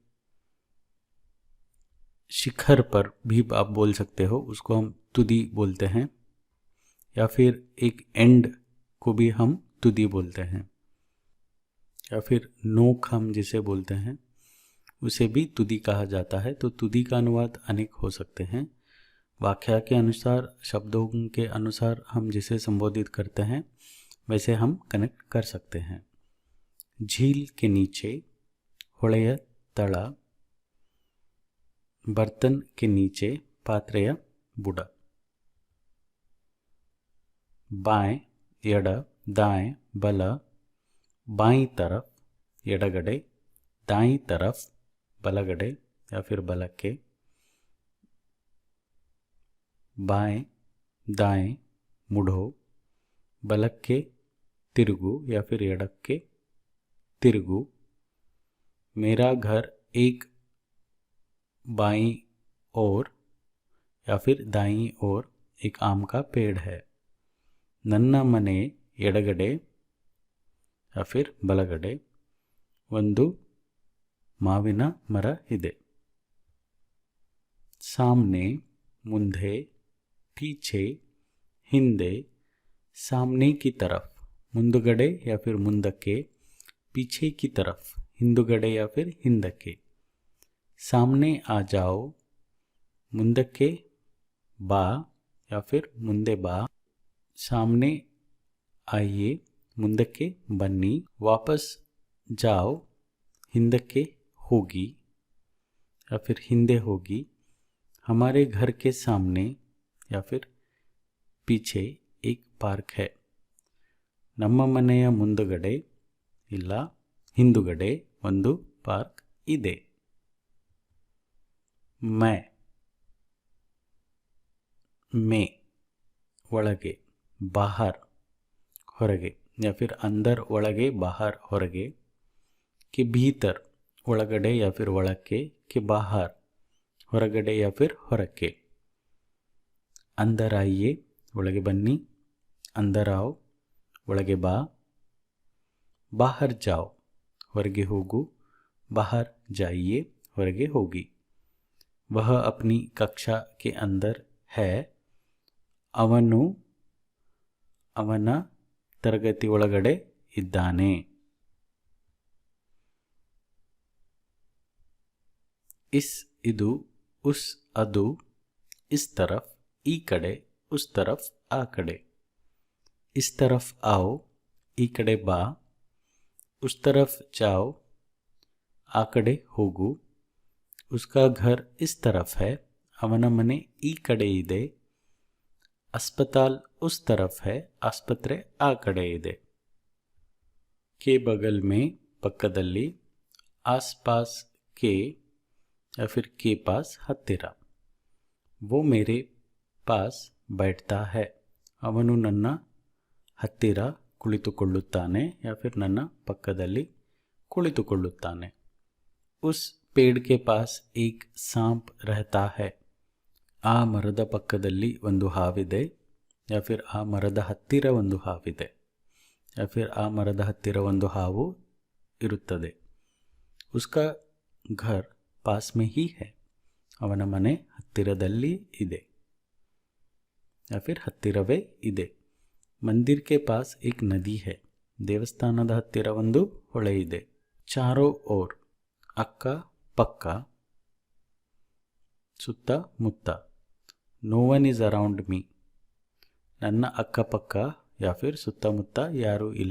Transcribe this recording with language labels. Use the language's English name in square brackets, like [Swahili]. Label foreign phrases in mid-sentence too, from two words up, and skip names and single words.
[Hindi] शिखर पर भी आप बोल सकते हो, उसको हम तुदी बोलते हैं, या फिर एक एंड को भी हम तुदी बोलते हैं, या फिर नोक हम जिसे बोलते हैं उसे भी तुदी कहा जाता है। तो तुदी का अनुवाद अनेक हो सकते हैं। वाक्य के अनुसार, शब्दों के अनुसार हम जिसे संबोधित करते हैं वैसे हम कनेक्ट कर सकते हैं। झील के नीचे, [Kannada] ಹೊಳೆಯ ತಳ, [Hindi] बर्तन के नीचे, [Kannada] ಪಾತ್ರೆಯ ಬುಡ, [Hindi] बाएं ಎಡ, दाएं बल, बाईं तरफ ಎಡಗಡೆ, दाईं तरफ ಬಲಗಡೆ या फिर ಬಲಕ್ಕೆ, बाएं दाएं मुड़ो, [Kannada] ಬಲಕ್ಕೆ ತಿರುಗು [Hindi] या फिर [Kannada] ಎಡಕ್ಕೆ ತಿರುಗು, [Hindi] मेरा घर एक बाईं ओर या फिर दाईं ओर एक आम का पेड़ है, [Kannada] ನನ್ನ ಮನೆ ಎಡಗಡೆ [Hindi] या फिर [Kannada] ಬಲಗಡೆ ಒಂದು ಮಾವಿನ ಮರ ಇದೆ, [Hindi] सामने ಮುಂದೆ, पीछे ಹಿಂದೆ, सामने की तरफ ಮುಂದುಗಡೆ या फिर ಮುಂದಕ್ಕೆ, पीछे की तरफ ಹಿಂದುಗಡೆ या फिर ಹಿಂದಕ್ಕೆ, सामने आ जाओ [Kannada] ಮುಂದಕ್ಕೆ ಬಾ [Hindi] या फिर [Kannada] ಮುಂದೆ ಬಾ, [Hindi] सामने आइए [Kannada] ಮುಂದಕ್ಕೆ ಬನ್ನಿ, [Hindi] वापस जाओ [Kannada] ಹಿಂದಕ್ಕೆ ಹೋಗಿ [Hindi] या फिर [Kannada] ಹಿಂದೆ ಹೋಗಿ, [Hindi] हमारे घर के सामने या फिर पीछे एक पार्क है, [Kannada] ನಮ್ಮ ಮನೆಯ ಮುಂದುಗಡೆ ಇಲ್ಲ ಹಿಂದುಗಡೆ ಒಂದು ಪಾರ್ಕ್ ಇದೆ। [Hindi] मैं में ಒಳಗೆ, बाहर ಹೊರಗೆ या फिर अंदर ಒಳಗೆ बाहर ಹೊರಗೆ, के भीतर ಒಳಗಡೆ या फिर ಒಳಕ್ಕೆ, के बाहर ಹೊರಗಡೆ या फिर ಹೊರಕ್ಕೆ, अंदर आइए [Kannada] ಒಳಗೆ ಬನ್ನಿ, [Hindi] अंदर आओ [Kannada] ಒಳಗೆ ಬಾ, [Hindi] बाहर जाओ [Kannada] ಹೊರಗೆ ಹೋಗು, [Hindi] बाहर जाइए [Kannada] ಹೊರಗೆ ಹೋಗಿ, [Hindi] वह अपनी कक्षा के अंदर है, [Kannada] ಅವನು ಅವನ ತರಗತಿ ಒಳಗಡೆ ಇದ್ದಾನೆ। [Hindi] इस ಇದು, उस ಅದು, इस तरफ [Kannada] ಈ ಕಡೆ, [Hindi] उस तरफ [Kannada] ಆ ಕಡೆ, [Hindi] इस तरफ आओ [Kannada] ಈ ಕಡೆ ಬಾ, [Hindi] उस तरफ जाओ [Kannada] ಆ ಕಡೆ ಹೋಗು, [Hindi] उसका घर इस तरफ है [Kannada] ಅವನ ಮನೆ ಈ ಕಡೆ ಇದೆ, [Hindi] अस्पताल उस तरफ है, [Kannada] ಆಸ್ಪತ್ರೆ ಆ ಕಡೆ ಇದೆ. [Hindi] के बगल में ಪಕ್ಕದಲ್ಲಿ, आस पास के या फिर के पास ಹತ್ತಿರ. वो मेरे पास बैठता है. [Kannada] ಅವನು ನನ್ನ ಹತ್ತಿರ ಕುಳಿತುಕೊಳ್ಳುತ್ತಾನೆ [Hindi] या फिर [Kannada] ನನ್ನ ಪಕ್ಕದಲ್ಲಿ ಕುಳಿತುಕೊಳ್ಳುತ್ತಾನೆ. [Hindi] उस पेड़ के पास एक सांप रहता है. [Kannada] ಆ ಮರದ ಪಕ್ಕದಲ್ಲಿ ಒಂದು ಹಾವಿದೆ, [Hindi] या फिर [Kannada] ಆ ಮರದ ಹತ್ತಿರ ಒಂದು ಹಾವಿದೆ, [Hindi] या फिर [Kannada] ಆ ಮರದ ಹತ್ತಿರ ಒಂದು ಹಾವು ಇರುತ್ತದೆ. [Hindi] उसका घर पास में ही है. [Kannada] ಅವನ ಮನೆ ಹತ್ತಿರದಲ್ಲಿ ಇದೆ, [Hindi] या फिर [Kannada] ಹತ್ತಿರವೇ ಇದೆ. [Hindi] मंदिर के पास एक नदी है. [Kannada] ದೇವಸ್ಥಾನದ ಹತ್ತಿರ ಒಂದು ಹೊಳೆ ಇದೆ. [Hindi] चारों ओर [Kannada] ಅಕ್ಕ ಪಕ್ಕ, ಸುತ್ತ ಮುತ್ತ. [English] No one is around me. [Kannada] ನನ್ನ ಅಕ್ಕಪಕ್ಕ [Hindi] या फिर [Kannada] ಸುತ್ತಮುತ್ತ ಯಾರೂ ಇಲ್ಲ.